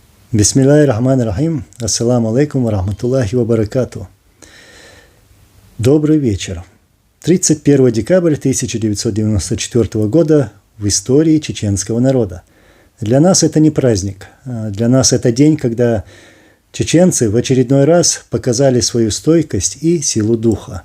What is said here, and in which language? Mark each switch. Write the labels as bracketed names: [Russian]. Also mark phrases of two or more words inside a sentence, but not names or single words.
[Arabic] بسم الله الرحمن الرحيم. السلام عليكم ورحمة الله وبركاته. [Russian] Добрый вечер. 31 декабря 1994 года в истории чеченского народа. Для нас это не праздник. Для нас это день, когда чеченцы в очередной раз показали свою стойкость и силу духа.